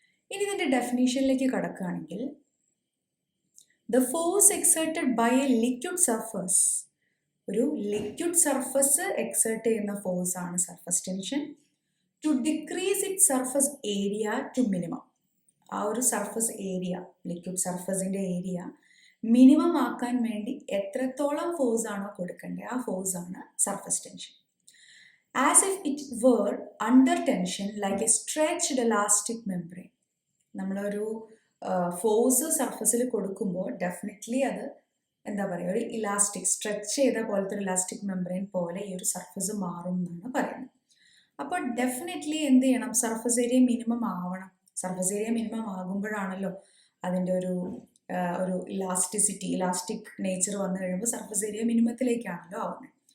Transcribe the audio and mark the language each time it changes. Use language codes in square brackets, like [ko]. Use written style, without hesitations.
[ml] ഇനി ഇതിൻ്റെ ഡെഫിനീഷനിലേക്ക് കടക്കുകയാണെങ്കിൽ [en] the force exerted by a liquid surface, [ml] ഒരു ലിക്വിഡ് സർഫസ് എക്സേർട്ട് ചെയ്യുന്ന ഫോഴ്സ് ആണ് surface tension, [en] To decrease it surface area to minimum. [ml] ആ ഒരു surface area, liquid സർഫസിൻ്റെ area minimum ആക്കാൻ വേണ്ടി എത്രത്തോളം ഫോഴ്സ് ആണോ കൊടുക്കേണ്ടത് ആ ഫോഴ്സ് ആണ് surface tension. [en] As if it were under tension like a stretched elastic membrane. [ml] നമ്മളൊരു ഫോഴ്സ് സർഫസിൽ കൊടുക്കുമ്പോൾ ഡെഫിനറ്റ്ലി അത് എന്താ പറയുക, ഒരു ഇലാസ്റ്റിക് സ്ട്രെച്ച് ചെയ്ത പോലത്തെ ഒരു ഇലാസ്റ്റിക് മെംബ്രെയിൻ പോലെ ഈ ഒരു സർഫസ് മാറും എന്നാണ് പറയുന്നത്. അപ്പോൾ ഡെഫിനറ്റ്ലി എന്ത് ചെയ്യണം, സർഫസ് ഏരിയ മിനിമം ആവണം. സർഫസ് ഏരിയ മിനിമം ആകുമ്പോഴാണല്ലോ അതിൻ്റെ ഒരു ഇലാസ്റ്റിസിറ്റി, ഇലാസ്റ്റിക് നേച്ചർ വന്നു കഴിയുമ്പോൾ സർഫസ് ഏരിയ മിനിമത്തിലേക്കാണല്ലോ ആവുന്നത്.